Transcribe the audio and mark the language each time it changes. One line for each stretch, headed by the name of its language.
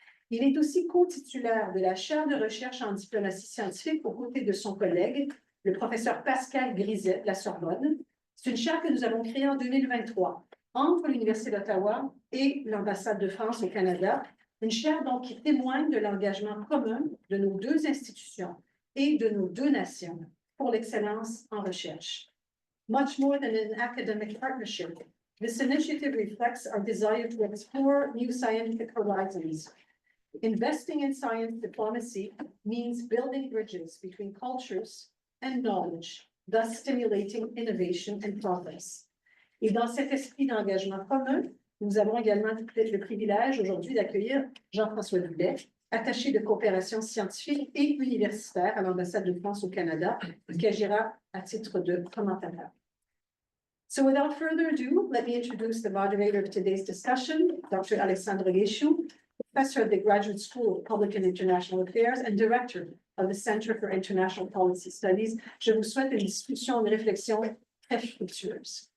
French: Il est aussi co-titulaire de la chaire de recherche en diplomatie scientifique aux côtés de son collègue, le professeur Pascal Griset de la Sorbonne. C'est une chaire que nous avons créée en 2023 entre l'Université d'Ottawa et l'ambassade de France au Canada. Une chaire donc qui témoigne de l'engagement commun de nos deux institutions et de nos deux nations pour l'excellence en recherche.
English: Much more than an academic partnership, this initiative reflects our desire to explore new scientific horizons. Investing in science diplomacy means building bridges between cultures and knowledge, thus stimulating innovation and progress.
French: Et dans cet esprit d'engagement commun, Nous avons également le privilège aujourd'hui d'accueillir Jean-François Doulet, attaché de coopération scientifique et universitaire à l'ambassade de France au Canada, qui agira à titre de commentateur.
English: So without further ado, let me introduce the moderator of today's discussion, Dr. Alexandra Gheciu, professor at the Graduate School of Public and International Affairs and director of the Center for International Policy Studies.
French: Je vous souhaite une discussion, une réflexion très fructueuse.